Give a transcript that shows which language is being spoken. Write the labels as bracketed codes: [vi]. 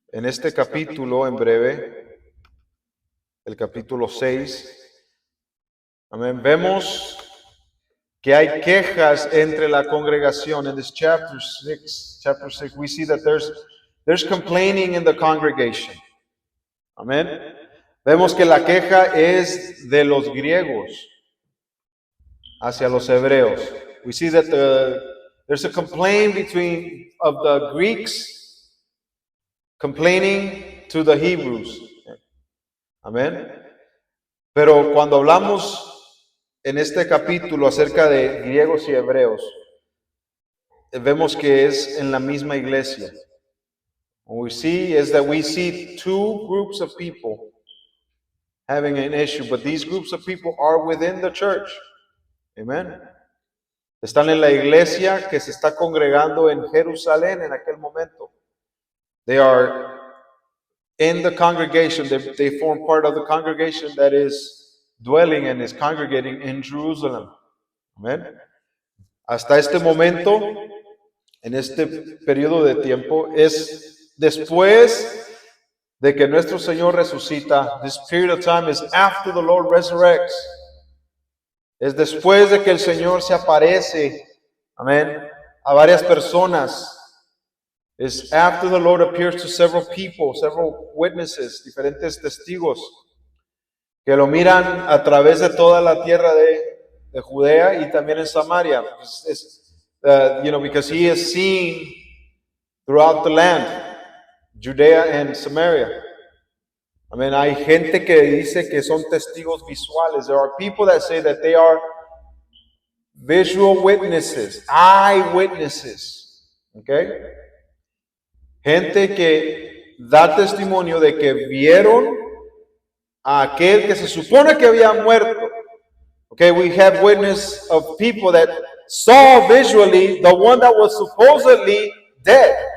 [es] En este capítulo, en breve, el capítulo 6, amén, vemos que hay quejas entre la congregación. [en] In this chapter 6, we see that there's complaining in the congregation. [es] Amén. Vemos que la queja es de los griegos hacia los hebreos. [en] We see that there's a complaint of the Greeks complaining to the Hebrews. [es] Amén. Pero cuando hablamos en este capítulo acerca de griegos y hebreos, vemos que es en la misma iglesia. [en] What we see is that we see two groups of people having an issue, but these groups of people are within the church. Amen. [es] Están en la iglesia que se está congregando en Jerusalén en aquel momento. [en] They are in the congregation. They form part of the congregation that is dwelling and is congregating in Jerusalem. Amen. [es] Hasta este momento, en este periodo de tiempo, es después de que nuestro Señor resucita. [en] This period of time is after the Lord resurrects. [es] Es después de que el Señor se aparece, amén, a varias personas. [en] It's after the Lord appears to several people, several witnesses, [es] diferentes testigos, que lo miran a través de toda la tierra de Judea y también en Samaria. [en] Because he is seen throughout the land, Judea and Samaria. Amén. [es] Hay gente que dice que son testigos visuales. [en] There are people that say that they are visual witnesses, eyewitnesses. Okay? [es] Gente que da testimonio de que vieron a aquel que se supone que había muerto. [en] Okay, we have witness of people that saw visually the one that was supposedly dead.